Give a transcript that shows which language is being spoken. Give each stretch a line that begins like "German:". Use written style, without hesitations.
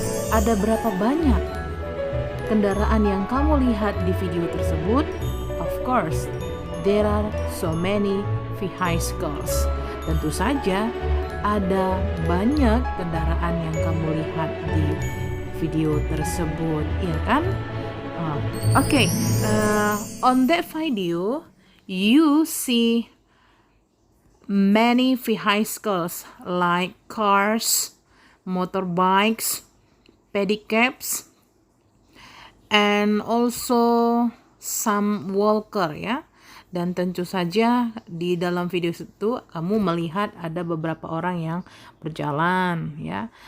Indonesian: Ada berapa banyak kendaraan yang kamu lihat di video tersebut?
English: Of course, there are so many vehicles.
Indonesian: Tentu saja ada banyak kendaraan yang kamu lihat di video tersebut, ya kan?
English: Okay, on that video, you see many vehicles like cars, motorbikes, pedicabs, and also some walker ya.
Indonesian: Dan tentu saja di dalam video itu kamu melihat ada beberapa orang yang berjalan ya.